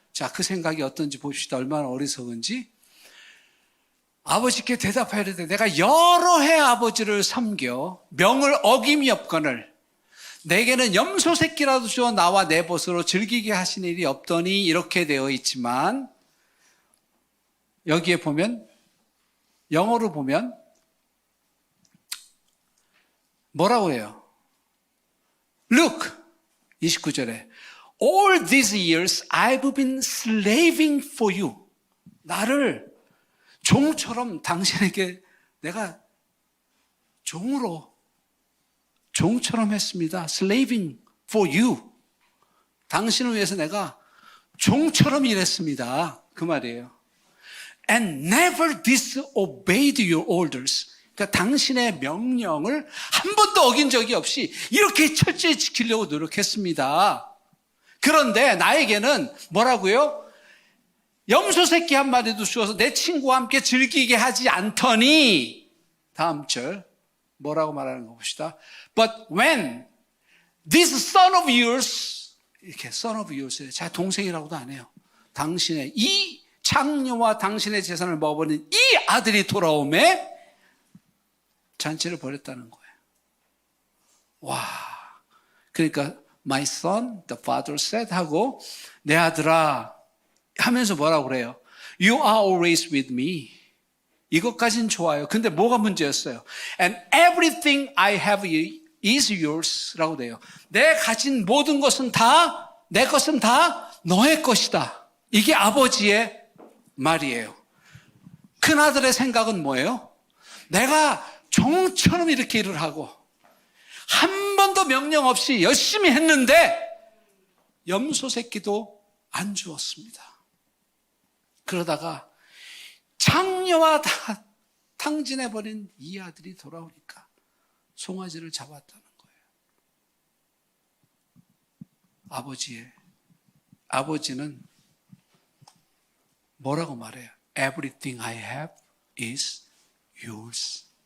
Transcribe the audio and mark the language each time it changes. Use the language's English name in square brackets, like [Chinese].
[Korean] 자, 그 생각이 어떤지 봅시다. 얼마나 어리석은지. 아버지께 대답해야 되는데, 내가 여러 해 아버지를 섬겨 명을 어김이 없거늘 내게는 염소 새끼라도 주어 나와 내 벗으로 즐기게 하신 일이 없더니, 이렇게 되어 있지만, 여기에 보면, 영어로 보면 뭐라고 해요? [English] Look, [Korean] 29절에 [English] All these years I've been slaving for you. [Korean] 나를 종처럼 당신에게 내가 종처럼 했습니다. [English] Slaving for you. [Korean] 당신을 위해서 내가 종처럼 일했습니다. 그 말이에요. [English] And never disobeyed your orders. [Korean] 그러니까 당신의 명령을 한 번도 어긴 적이 없이 이렇게 철저히 지키려고 노력했습니다. 그런데 나에게는 뭐라고요? 염소 새끼 한 마리도 주어서 내 친구와 함께 즐기게 하지 않더니, 다음 절 뭐라고 말하는 거 봅시다. [English] But when this son of yours, [Korean] 이렇게 [English] son of yours, [Korean] 자, 동생이라고도 안 해요. 당신의 이 장녀와 당신의 재산을 먹어버린 이 아들이 돌아오매 잔치를 벌였다는 거예요. 와, 그러니까 [English] my son, the father said [Korean] 하고, 내 아들아 하면서 뭐라고 그래요? [English] You are always with me. [Korean] 이것까진 좋아요. 근데 뭐가 문제였어요? [English] And everything I have is yours [Korean] 라고 돼요. 내 가진 모든 것은 다, 내 것은 다 너의 것이다. 이게 아버지의 말이에요. 큰아들의 생각은 뭐예요? 내가 종처럼 이렇게 일을 하고 한 번도 명령 없이 열심히 했는데 염소 새끼도 안 주었습니다. 그러다가 장녀와 다 탕진해버린 이 아들이 돌아오니까 송아지를 잡았다는 거예요. 아버지는 뭐라고 말해요? [English] Everything I have is yours.